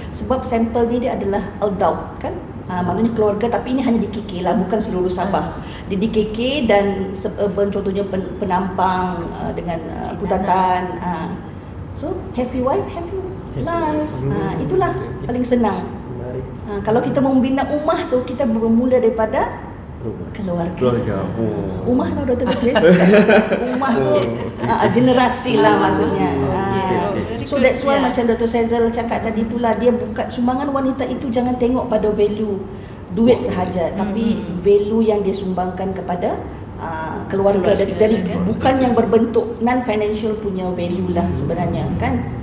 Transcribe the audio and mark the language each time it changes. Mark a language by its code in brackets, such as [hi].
[ms] Sebab sampel dia adalah adult kan. Maknanya keluarga, tapi ini hanya di KK lah, bukan seluruh Sabah. Di KK dan suburban, contohnya Penampang dengan Putatan. [en] So happy wife, happy life. [ms] Itulah paling senang. Kalau kita mau membina ummah tu, kita bermula daripada keluarga. Ummah tau Dr. Chris. Ummah tu generasi lah maksudnya. [en] So that's why [ms] macam Dr. Sezal cakap tadi itulah, dia bukan sumbangan wanita itu, jangan tengok pada value duit sahaja, tapi value yang dia sumbangkan kepada keluarga, dari bukan yang berbentuk non financial punya value lah sebenarnya kan.